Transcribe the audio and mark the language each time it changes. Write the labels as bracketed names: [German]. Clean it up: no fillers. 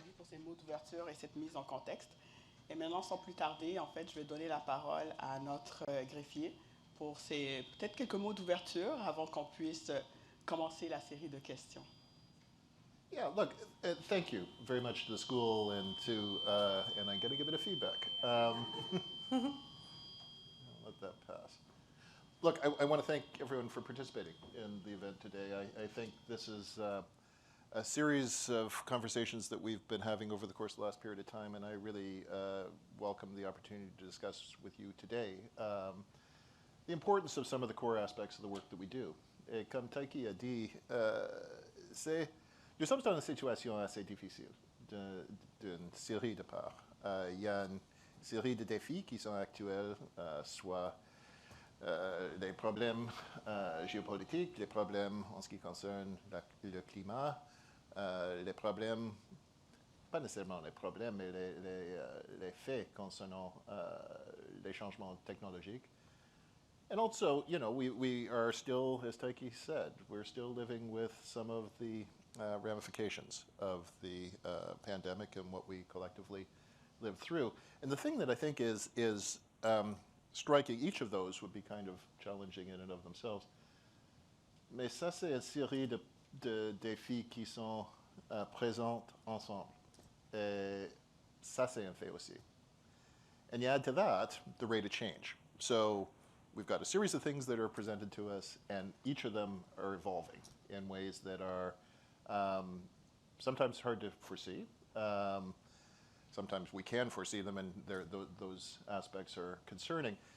[French] Ces mots d'ouverture et cette mise en contexte. Et maintenant, sans plus tarder, en fait, je vais donner la parole à notre greffier pour peut-être quelques mots d'ouverture avant qu'on puisse commencer la série de questions. [English] Yeah, look, thank you very much to the school and and I'm going to give it a feedback. I'll let that pass. Look, I want to thank everyone for participating in the event today. I think this is a series of conversations that we've been having over the course of the last period of time, and I really welcome the opportunity to discuss with you today the importance of some of the core aspects of the work that we do. [French] Et comme Taiki a dit, nous sommes dans une situation assez difficile d'une série de parts. Il y a une série de défis qui sont actuels, soit les problèmes géopolitiques, les problèmes en ce qui concerne le climat, les problèmes, pas nécessairement les problèmes, mais les faits concernant les changements technologiques. [English] And also, you know, we are still, as Taiki said, we're still living with some of the ramifications of the pandemic and what we collectively lived through. And the thing that I think is striking, each of those would be kind of challenging in and of themselves. [French] Mais ça, c'est une série de défis qui sont présents ensemble. Et ça, c'est un fait aussi. [English] And you add to that the rate of change. So we've got a series of things that are presented to us, and each of them are evolving in ways that are sometimes hard to foresee. Sometimes we can foresee them, and those aspects are concerning.